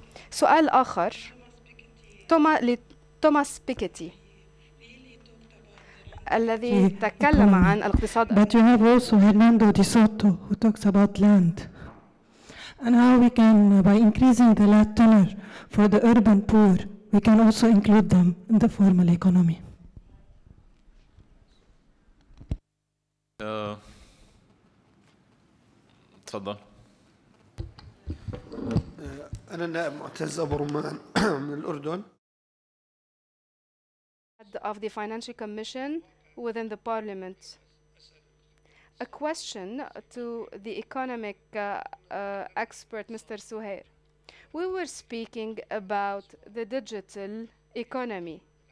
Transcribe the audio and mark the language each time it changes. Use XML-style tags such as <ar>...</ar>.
<ar>سؤال آخر لتوماس بيكيتي الذي تكلم عن الاقتصاد.</ar> <en>But you have also Hernando Di Soto who talks about land and how we can, by increasing the land tenure for the urban poor, we can also include them in the formal economy.</en> <ar>تفضل. أنا النائب معتز أبو رمان من الأردن.</ar> <en>Of the Financial Commission within the Parliament. A question to the economic expert, Mr. Suhair. We were speaking about the digital economy.</en>